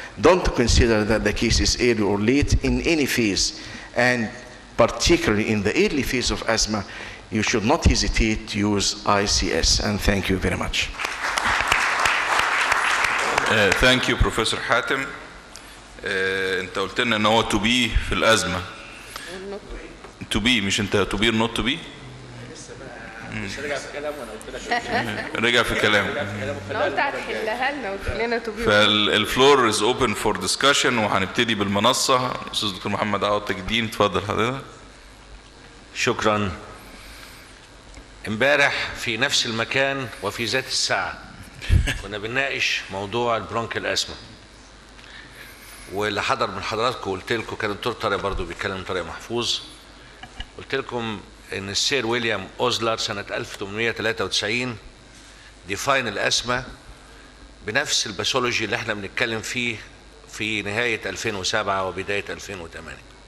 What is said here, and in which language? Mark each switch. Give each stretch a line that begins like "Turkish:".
English: Don't consider that the case is early or late in any phase, and particularly in the early phase of asthma, you should not hesitate to use ICS. And thank you very much. Thank you, Professor حاتم.
Arabic: انت قلت لنا ان هو
English: to be
Arabic: في الازمه.
English: to be
Arabic: مش انت
English: to be or not to be.
Arabic: رجع في كلامه وانا قلت لك. رجع في كلامه. انا قلت هتحلها لنا وتقول لنا
English: to be.
Arabic: فالفلور
English: is open for discussion،
Arabic: وهنبتدي بالمنصه. الاستاذ دكتور محمد عوض تاج الدين، اتفضل حضرتك. شكرا. امبارح في نفس المكان وفي ذات الساعه كنا بنناقش موضوع البرونكيال اسما، واللي حضر من حضراتكم قلت لكم، كان الدكتور طارق برضه بيتكلم طارق محفوظ، قلت لكم ان السير ويليام اوزلر سنه 1893 ديفاين الاسما بنفس الباثولوجي اللي احنا بنتكلم فيه في نهايه 2007 وبدايه 2008.